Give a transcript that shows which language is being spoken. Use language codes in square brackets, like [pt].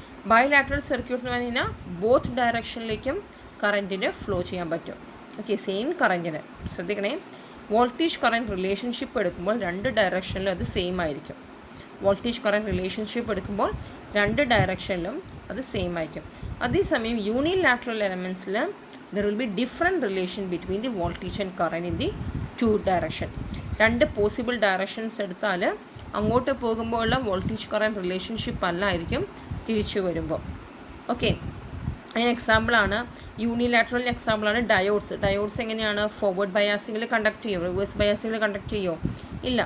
[ml] Bilateral circuit എന്ന് പറഞ്ഞു കഴിഞ്ഞാൽ ബോത്ത് ഡയറക്ഷനിലേക്കും കറൻറ്റിന് ഫ്ലോ ചെയ്യാൻ പറ്റും. ഓക്കെ, സെയിം കറൻറ്റിന് ശ്രദ്ധിക്കണേ. വോൾട്ടേജ് കറൻറ്റ് റിലേഷൻഷിപ്പ് എടുക്കുമ്പോൾ 2 ഡയറക്ഷനിലും അത് സെയിം ആയിരിക്കും. വോൾട്ടേജ് കറൻറ്റ് റിലേഷൻഷിപ്പ് എടുക്കുമ്പോൾ 2 ഡയറക്ഷനിലും അത് സെയിം ആയിരിക്കും. അതേസമയം unilateral എലമെൻറ്റ്സിൽ [en] there will be different relation between the voltage and current in the two direction. [ml] രണ്ട് പോസിബിൾ ഡയറക്ഷൻസ് എടുത്താൽ അങ്ങോട്ട് പോകുമ്പോഴുള്ള വോൾട്ടേജ് കറൻറ്റ് റിലേഷൻഷിപ്പ് അല്ലായിരിക്കും തിരിച്ചു വരുമ്പോൾ. ഓക്കെ, അതിന് എക്സാമ്പിളാണ് യൂണിലാറ്ററൽ എക്സാമ്പിളാണ് ഡയോഡ്സ് എങ്ങനെയാണ് ഫോർവേഡ് ബയാസിങ്ങിൽ കണ്ടക്ട് ചെയ്യുമോ, റിവേഴ്സ് ബയാസിങ്ങിൽ കണ്ടക്ട് ചെയ്യുമോ? ഇല്ല.